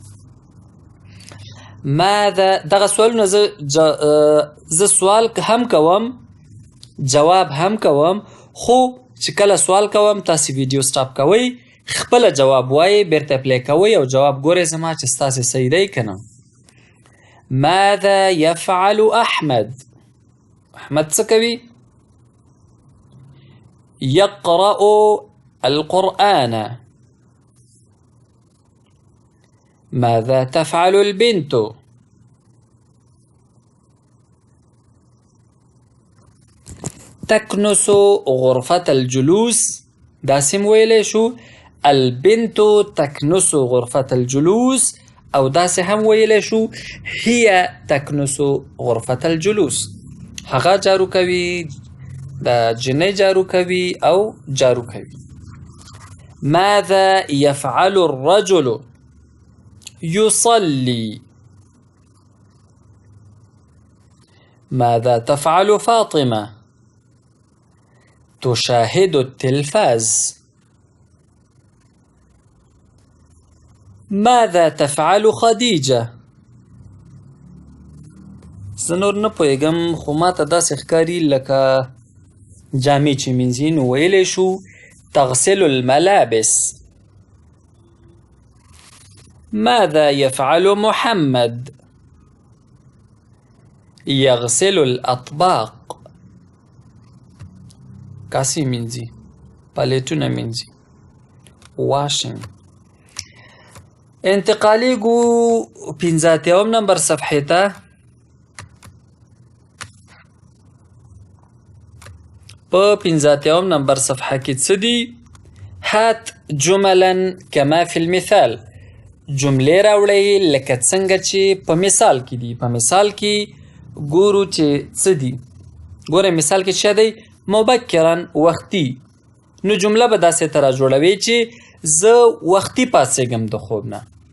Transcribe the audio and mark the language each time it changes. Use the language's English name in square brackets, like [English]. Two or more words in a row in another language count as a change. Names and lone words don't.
[Pashto] دغه سوالونه زه سوال هم کوم، جواب هم کوم، خو چې کله سوال کوم تاسې ویډیو سټاپ کوئ، خپله جواب وایئ، بیرته پلی کوئ او جواب ګورئ زما چې ستاسې صحیح دی که نه. [Arabic] ماذا يفعل أحمد؟ [Pashto] أحمد څه کوي؟ [Arabic] يقرأ القرآن. ماذا تفعل البنت؟ تكنس غرفة الجلوس. [Pashto] داسې م ویلی شو [Arabic] البنت تكنس غرفة الجلوس، [Pashto] او داسې هم ویلی شو [Arabic] هي تكنس غرفة الجلوس. [Pashto] هغه جارو کوي، د جنۍ جارو کوي او جارو کوي. [Arabic] ماذا يفعل الرجل؟ يصلي. ماذا تفعل فاطمة؟ تشاهد التلفاز. ماذا تفعل خديجة؟ [Pashto] زه نور نه پوهېږم، خو ماته داسې ښکاري لکه جامې چې مینځي. نو ویلی شو [Arabic] تغسل الملابس. ماذا يفعل محمد؟ يغسل الأطباق. [Pashto] کاسې مینځي، پلیټونه مینځي، واشنګ. انتقالیږو 85 نمبر صفحې ته. په 85 نمبر صفحه کې څه دي؟ [Arabic] هات جملا کما فی المثال، [Pashto] جملې راوړئ لکه څنګه چې په مثال کې دي. په مثال کې ګورو چې څه دي. ګوره مثال کې څه دی؟ [Arabic] مبکرا، وختي. [Pashto] نو جمله به داسې ته راجوړوي چې زه وختي پاڅېږم د خوب نه.